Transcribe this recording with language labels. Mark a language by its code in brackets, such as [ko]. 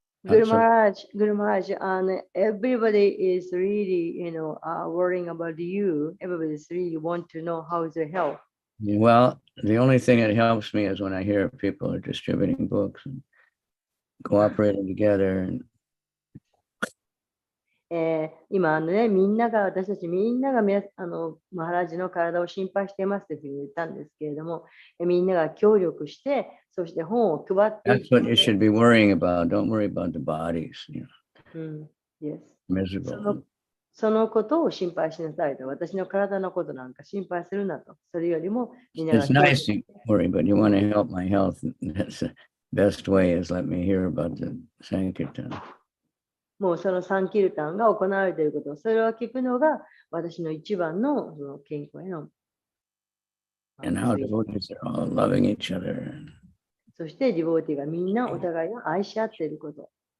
[en] Guru Maharaj, and everybody is really, worrying about you. Everybody's really want to know how is your health. Well, the only thing that helps me is when I hear people are distributing books and cooperating together. And [ja] 今私たちみんながマハラジの体を心配していますというふうに言ったんですけれども、みんなが協力して、そして本を配ってい [en] that's what you should be worrying about. Don't worry about the bodies. Yes. Miserable. [ja] そのことを心配しなさいと。私の体のことなんか心配するなと。それよりもみんなが [en] It's nice to worry, but you want to help my health. That's the best way is let me hear about the Sankirtan. [ja] もうそのサンキルタンが行われていること、それを聞くのが私の一番のその健康への。 [en] And how devotees are all loving each other. [ja] そしてディボーティがみんなお互いを愛し合っていること。